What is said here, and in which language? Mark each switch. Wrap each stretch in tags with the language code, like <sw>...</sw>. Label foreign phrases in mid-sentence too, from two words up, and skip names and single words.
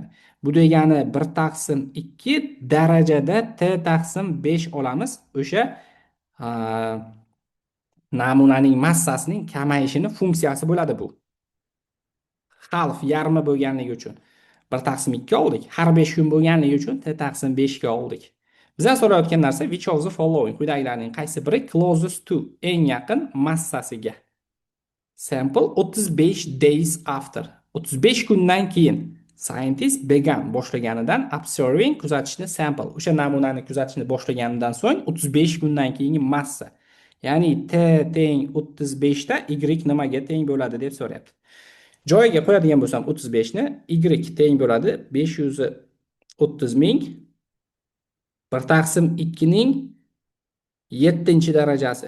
<uz>Bu degani 1/2 darajada t/5 olamiz. O'sha namunaning massasining kamayishini funksiyasi bo'ladi bu. Half, yarmi bo'lganligi uchun 1/2 oldik. Har 5 kun bo'lganligi uchun t/5 ga oldik. Bizdan so'rayotgan narsa</uz> <en>which of the following,</en> <uz>quyidagilarning qaysi biri</uz> <en>closest to,</en> <uz>eng yaqin massasiga.</uz> <en>Sample 35 days after.</en> <uz>35 kundan keyin</uz> <en>scientist began,</en> <uz>boshlanganidan, observing, kuzatishni, sample, o'sha namunani kuzatishni boshlaganidan so'ng 35 kundan keyingi massa. Ya'ni t teng 35 da y nimaga teng bo'ladi deb so'rayapti. Joyiga qo'yadigan bo'lsam 35 ni, y teng bo'ladi 530 ming 1/2 ning 7-darajasi.</uz>